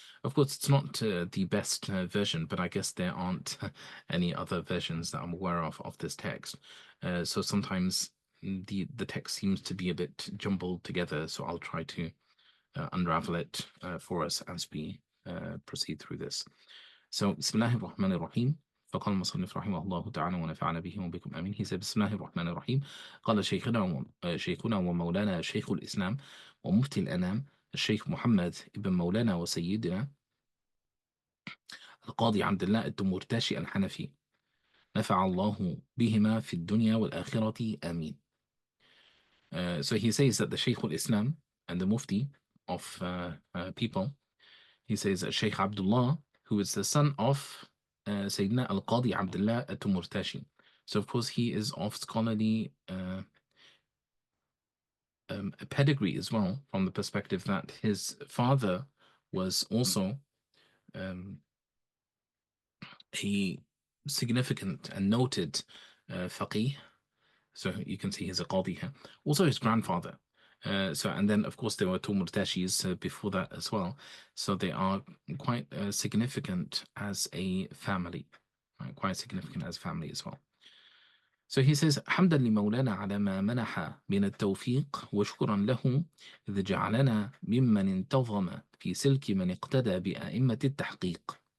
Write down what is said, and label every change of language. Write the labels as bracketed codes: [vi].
[en] Of course, it's not the best version, but I guess there aren't any other versions that I'm aware of this text. So sometimes the text seems to be a bit jumbled together, so I'll try to unravel it for us as we proceed through this. [ar] So, Bismillahir Rahmanir Rahim. فقال المصنف رحمه الله تعالى ونفعنا به وبكم آمين. [en] He said, [ar] بسم الله الرحمن الرحيم. قال شيخنا ومولانا شيخ الإسلام ومفتي الأنام الشيخ محمد ابن مولانا وسيدنا القاضي عبد الله التمرتاشي الحنفي نفع الله بهما في الدنيا والآخرة آمين. [en] So he says that the Shaykh al-Islam and the Mufti of people, he says that Shaykh Abdullah, who is the son of Sayyidina al-Qadi Abdullah al-Tumurtashi. So of course he is of scholarly a pedigree as well, from the perspective that his father was also a significant and noted faqih. So you can see he's a qadi here. Also his grandfather. And then of course there were Tumurtashis before that as well. So they are quite significant as a family, right? Quite significant as family as well. So he says, [ar] حمدا لمولانا على ما منح من التوفيق وشكرا له إذ جعلنا ممن انتظم في سلك من اقتدى بأئمة التحقيق.